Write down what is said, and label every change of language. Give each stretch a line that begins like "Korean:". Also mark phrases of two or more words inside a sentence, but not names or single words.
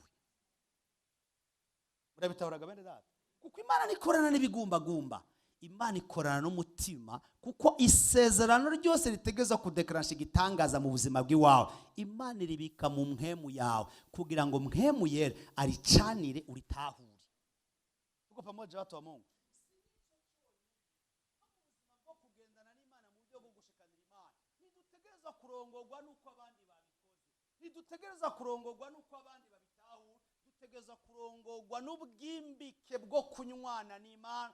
Rundi: Urabitahuraga bene data? Kuko Imana nikorana n'ibigumbagumba. Imana ikorana n'umutima, kuko isezerano ryose ritegezwa kudeclencher igitangaza mu buzima bw'iwawe. Imana iribika mu mpwemu yawe kugira ngo mpwemu yere aricanire uritahure.
Swahili: Tuko pamoja watu wa Mungu.
Rundi: Kugendana n'Imana mu buryo bwo gushikanira Imana. Ntidutegerezwa kurongorwa nuko abandi babikoze. Ntidutegerezwa kurongorwa nuko abandi babitahure. Dutegerezwa kurongorwa n'ubwimbike bwo kunywana n'Imana.